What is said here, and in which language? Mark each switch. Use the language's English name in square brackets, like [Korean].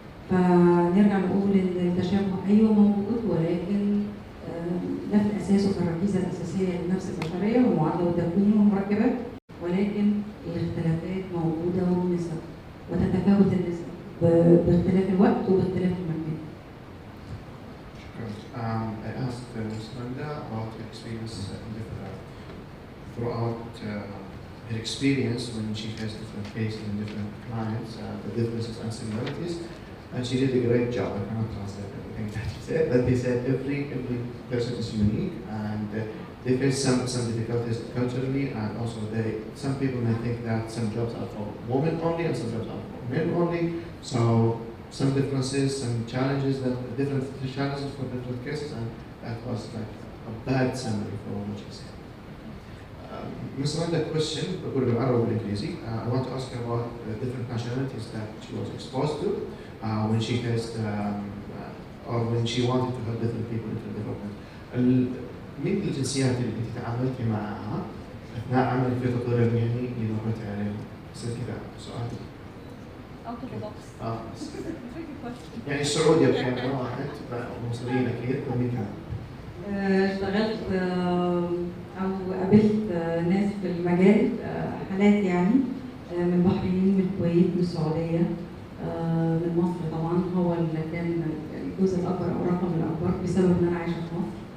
[Arabic] فنرجع نقول ان التشابه ايوه موجود، ولكن ده في الاساس وفي الركيزه الاساسيه للنفس البشريه والمعادله والتكوين والمركبات، ولكن الاختلافات موجوده والنسب وتتفاوت النسب باختلاف الوقت وباختلاف المكان. [English] I asked Ms. Randa about her experience throughout her experience when she faced different cases and different clients, the differences and similarities, and she did a great job. I cannot translate everything that she said, but they said every person is unique, and they face some difficulties culturally, and also some people may think that some jobs are for women only and some jobs are for men only. So some differences, some challenges, different challenges for different cases, and that was like a bad summary for what she said. Ms. Randa, question, I want to ask her about the different nationalities that she was exposed to when she faced or when she wanted to help different people into development. [Arabic] مين الجنسيات اللي انت تعاملتي معها اثناء عملك في التطوير المهني اللي مريتي عليه؟ بصير كذا سؤال. [English] Out of the box. [Arabic] يعني السعوديه كان واحد مصريين اكيد ومين كان؟ اشتغلت او قابلت ناس في المجال، حالات يعني من البحرين، من الكويت، من السعوديه، من مصر طبعا هو اللي كان الجزء الاكبر او الرقم الاكبر بسبب ان انا عايشه في مصر.